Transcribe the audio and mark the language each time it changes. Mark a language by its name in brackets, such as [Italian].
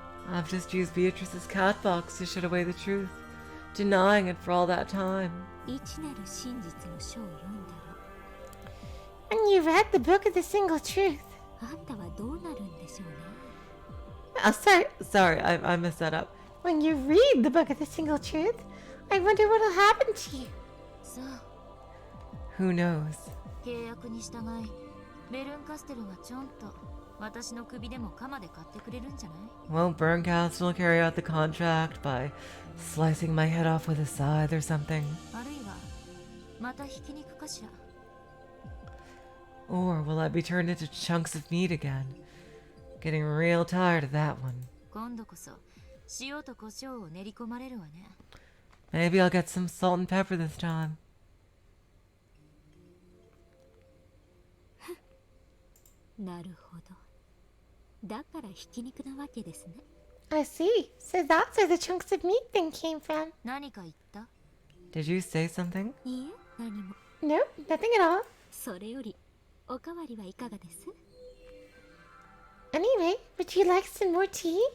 [English] I've just used Beatrice's cat box to shut away the truth, denying it for all that time. [Japanese] 一なる真実の書を読んだ [English] When you read the book of the single truth. [Japanese] らあんたはどうなるんでしょうね [English] Sorry, I messed that up. When you read the book of the single truth, I wonder what'll happen to you. [Japanese] さあ [English] Who knows? [Japanese] 契約に従いベルンカステルはちょんと私の首でも鎌で買ってくれるんじゃない [English] Won't Bernkastel carry out the contract by slicing my head off with a scythe or something? [Japanese] あるいはまたひき肉かしら [English] Or will I be turned into chunks of meat again? Getting real tired of that one. [Japanese] 今度こそ塩と胡椒を練り込まれるわね [English] Maybe I'll get some salt and pepper this time. [Japanese] なるほどだからひき肉なわけですね [English] I see. So that's where the chunks of meat thing came from. [Japanese] 何か言った [English] Did you say something? [Japanese] いいえ何も [English] No, nothing at all. [Japanese] それよりおかわりはいかがです [English] Anyway, would you like some more tea?